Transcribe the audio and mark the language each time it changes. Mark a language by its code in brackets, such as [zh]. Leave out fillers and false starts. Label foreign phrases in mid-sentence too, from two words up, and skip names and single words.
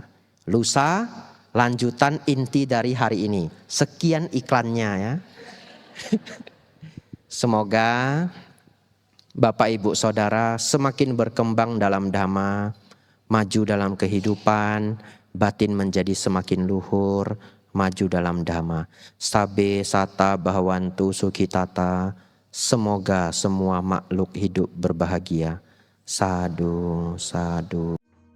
[id] Lusa, lanjutan inti dari hari ini. Sekian iklannya ya. Semoga Bapak Ibu Saudara semakin berkembang dalam dhamma, maju dalam kehidupan, batin menjadi semakin luhur, maju dalam dhamma. [pi] Sabe sata bahwantu sukhitata, [id] semoga semua makhluk hidup berbahagia. [pi] Sadu, sadu.